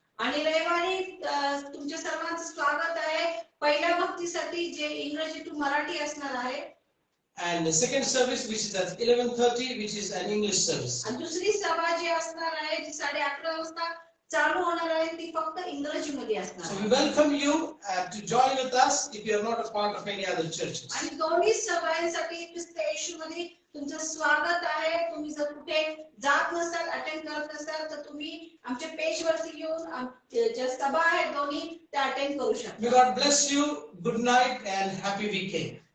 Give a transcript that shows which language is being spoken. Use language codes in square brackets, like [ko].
[mr] आणि रविवारी तुमच्या सर्वांचं स्वागत आहे पहिल्या भक्तीसाठी, जे इंग्रजी टू मराठी असणार आहे. [en] And the second service, which is at 11:30, which is an English service. [mr] आणि दुसरी सभा जी असणार आहे, जी 11:30 वाजता चालू होणार आहे, ती फक्त इंग्रजीमध्ये असणार [en] So [mr] आहे. [en] we welcome you to join with us if you are not a part of any other churches. [mr] आणि दोन्ही सभांसाठी ख्रिस्त येशूमध्ये तुमचं स्वागत आहे. तुम्ही जर कुठे जात नसाल, अटेंड करत नसाल, तर तुम्ही आमच्या पेजवरती येऊन ज्या सभा आहेत दोन्ही त्या अटेंड करू [en] May [mr] शकता. [en] God bless you. Good night and happy weekend.